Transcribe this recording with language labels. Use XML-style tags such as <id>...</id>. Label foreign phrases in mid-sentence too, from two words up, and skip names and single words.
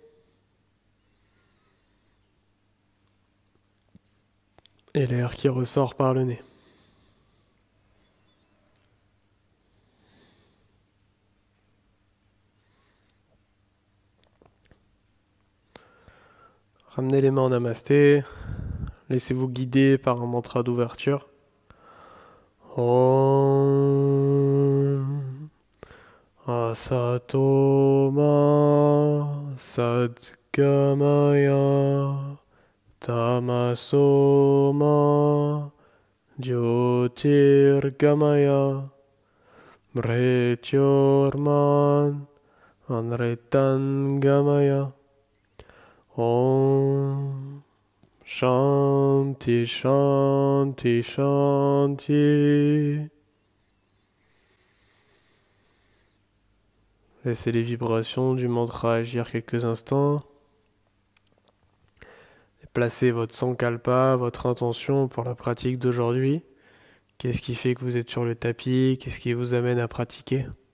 <fr>Et l'air qui ressort par le nez. Ramenez les mains en namasté. Laissez-vous guider par un mantra d'ouverture.</fr> <sa>Om Asato Ma Sadgamaya Tamaso Ma Jyotirgamaya Mrityorman Anritangamaya. Om Shanti Shanti Shanti.</sa> <fr>Laissez les vibrations du mantra agir quelques instants. Et placez votre sankalpa, votre intention pour la pratique d'aujourd'hui. Qu'est-ce qui fait que vous êtes sur le tapis? Qu'est-ce qui vous amène à pratiquer?</fr>